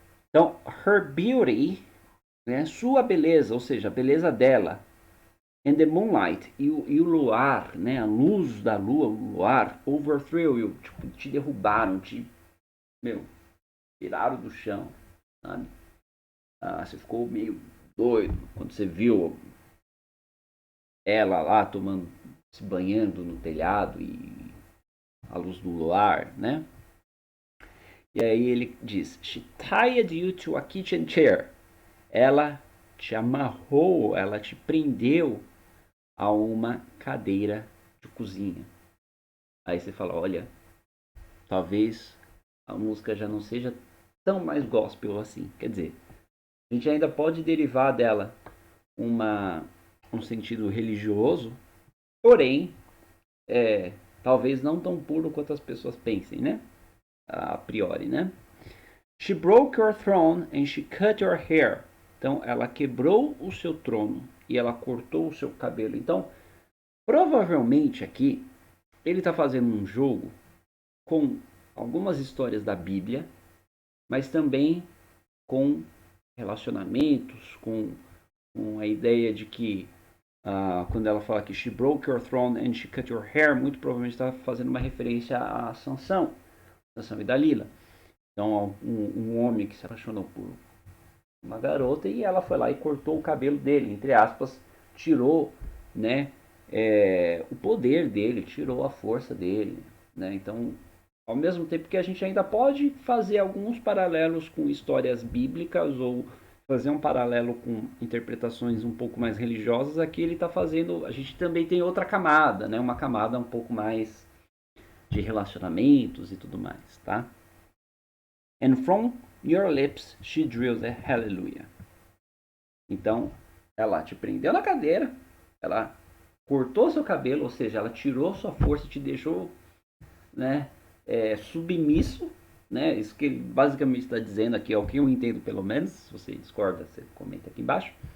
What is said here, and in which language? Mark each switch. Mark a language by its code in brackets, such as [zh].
[pt] Então, [en] her beauty, [pt] né, sua beleza, ou seja, a beleza dela, [en] and the moonlight, [pt] e o luar, né, a luz da lua, o luar, [en] overthrew you, [pt] tipo, te derrubaram, tiraram do chão, sabe? Você ficou meio doido quando você viu ela lá tomando, se banhando no telhado e a luz do luar, né? E aí ele diz, [en] she tied you to a kitchen chair. [pt] Ela te amarrou, ela te prendeu a uma cadeira de cozinha. Aí você fala, olha, talvez a música já não seja tão mais gospel assim. Quer dizer, a gente ainda pode derivar dela um sentido religioso, porém, talvez não tão puro quanto as pessoas pensem, né? A priori, né? [en] She broke your throne and she cut your hair. [pt] Então, ela quebrou o seu trono e ela cortou o seu cabelo. Então, provavelmente aqui, ele está fazendo um jogo com algumas histórias da Bíblia, mas também com relacionamentos, com a ideia de que quando ela fala que [en] she broke your throne and she cut your hair, [pt] muito provavelmente está fazendo uma referência a Sansão e Dalila. Então, um homem que se apaixonou por uma garota e ela foi lá e cortou o cabelo dele, entre aspas, tirou, né, o poder dele, tirou a força dele, né? Então, ao mesmo tempo que a gente ainda pode fazer alguns paralelos com histórias bíblicas ou fazer um paralelo com interpretações um pouco mais religiosas, aqui ele está fazendo, a gente também tem outra camada, né? Uma camada um pouco mais de relacionamentos e tudo mais, tá? [en] And from your lips she drew the hallelujah. [pt] Então, ela te prendeu na cadeira, ela cortou seu cabelo, ou seja, ela tirou sua força e te deixou, né, submisso, né? Isso que ele basicamente está dizendo aqui, é o que eu entendo pelo menos. Se você discorda, você comenta aqui embaixo.